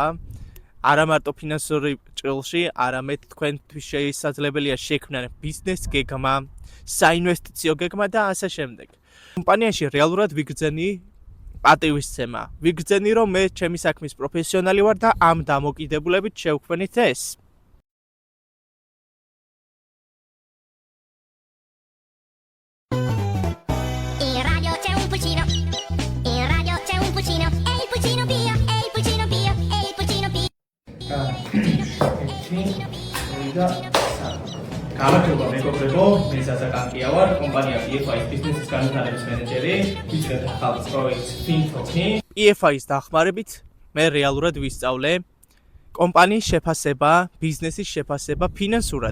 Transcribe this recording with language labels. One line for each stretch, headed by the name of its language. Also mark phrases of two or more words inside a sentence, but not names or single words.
Georgian: არა მარტო ფინანსური ჭრილში, არამედ თქვენთვის შესაძლებელია შექმნან ბიზნეს გეგმა, საინვესტიციო გეგმა და ასე შემდეგ. კომპანიაში რეალურად ვიგრძენი პატივისცემა. ვიგრძენი, რომ მე ჩემი საქმის პროფესიონალი ვარ და ამ დამოკიდებულებით შევქმნით ეს.
Italian: In radio c'è un pulcino, in radio c'è un pulcino, e il pulcino pia, e il pulcino pia, e il pulcino pia.
Georgian: გამარჯობა მეგობრებო, მე სასაკანკია ვარ, კომპანია PFI-ის ბიზნესის განვითარების მენეჯერი, ვიწყებთ ახალ პროექტს FinTalk-ი. PFI-ის დახმარებით მე რეალურად ვისწავლე კომპანიის შეფასება, ბიზნესის შეფასება ფინანსურად.